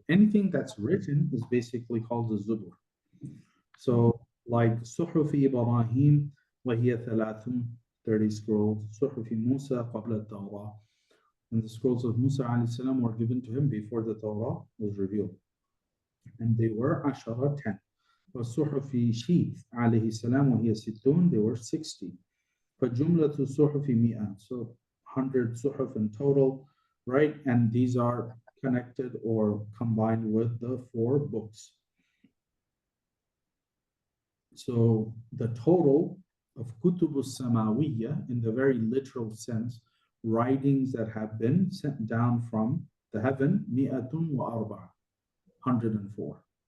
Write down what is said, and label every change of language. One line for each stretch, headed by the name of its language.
English: Anything that's written is basically called the Zubur. So like
Arabic: صحف إبراهيم وهي 30
English: scrolls,
Arabic: صحف موسى قبل التوراة,
English: and the scrolls of Musa alayhi salam were given to him before the Torah was revealed, and they were 10.
Arabic: وصحف شيث عليه السلام وهي 60,
English: they were 60.
Arabic: فجملة الصحف 100,
English: so 100 suhuf in total, right? And these are connected or combined with the 4 books. So the total of kutubus samawiyya, in the very literal sense, writings that have been sent down from the heaven, 104.